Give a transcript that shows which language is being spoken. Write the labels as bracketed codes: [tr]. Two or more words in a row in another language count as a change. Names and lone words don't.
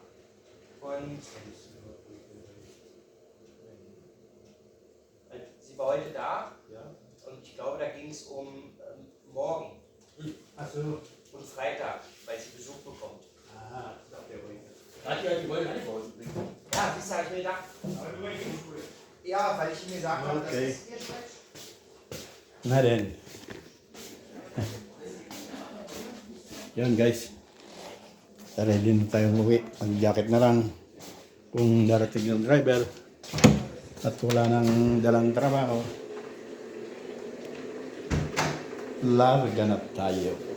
[de] Und sie war heute da. Ja. Und ich glaube, da ging es um morgen Also, und Freitag, weil sie Besuch bekommt. aha, ich dachte, der wollte. Die wollen gar nicht bei uns bringen. Ja, siehst du, habe ich mir gedacht. Ja, weil ich ihm gesagt habe, dass Okay. es ihr schmeckt. [tl] Na then. [en] Yan guys. [tl] Ready na tayo umuwi. Mag-jacket na lang. Kung darating yung driver at wala nang dalang trabaho, larga na tayo.